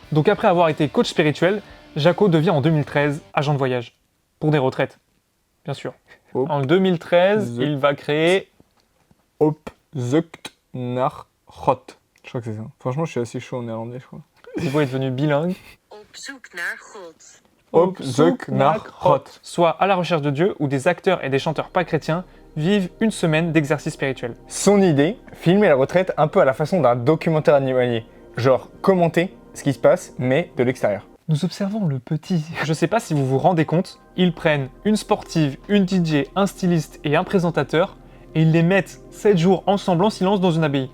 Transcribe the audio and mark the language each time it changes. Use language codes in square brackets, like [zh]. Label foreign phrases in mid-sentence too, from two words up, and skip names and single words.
[fr] Donc après avoir été coach spirituel, Jaco devient en 2013 agent de voyage. Pour des retraites, bien sûr. Hop. En 2013, il va créer... [nl] Hop, zukt nach God. [fr] Je crois que c'est ça. Franchement, je suis assez chaud en néerlandais, je crois. Thibaut est devenu bilingue. [nl] Op zoek naar God. Hop, zukt nach God. [fr] Soit à la recherche de Dieu, où des acteurs et des chanteurs pas chrétiens vivent une semaine d'exercice spirituel. Son idée, filmer la retraite un peu à la façon d'un documentaire animalier. genre commenter ce qui se passe, mais de l'extérieur. Nous observons le petit. Je sais pas si vous vous rendez compte, ils prennent une sportive, une DJ, un styliste et un présentateur, et ils les mettent 7 jours ensemble en silence dans une abbaye.